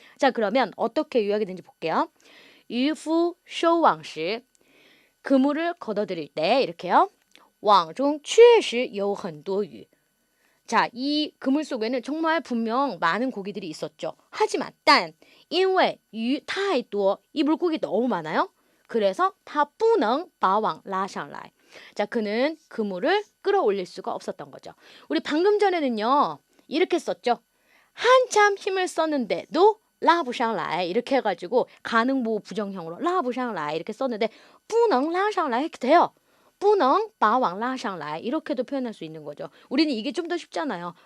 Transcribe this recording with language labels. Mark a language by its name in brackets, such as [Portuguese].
[Korean] 자, 그러면 어떻게 요약이 되는지 볼게요. [Chinese] 渔夫收网时 [Korean] 그물을 걷어들일 때 이렇게요. [Chinese] 网中确实有很多鱼. [Korean] 자, 이 그물 속에는 정말 분명 많은 고기들이 있었죠. 하지만 [Chinese] 但因为鱼太多 [Korean] 이 물고기 너무 많아요. 그래서 [Chinese] 他不能把网拉上来. [Korean] 자, 그는 그물을 끌어올릴 수가 없었던 거죠. 우리 방금 전에는요. 이렇게 썼죠. 한참 힘을 썼는데도 [Chinese] 拉不上来 [Korean] 이렇게 해가지고 가능보 부정형으로 拉不上来 이렇게 썼는데 [Chinese] 不能拉上来 [Korean] 이렇게 돼요. [Chinese] 不能把网拉上来 [Korean] 이렇게도 표현할 수 있는 거죠. 우리는 이게 좀 더 쉽잖아요.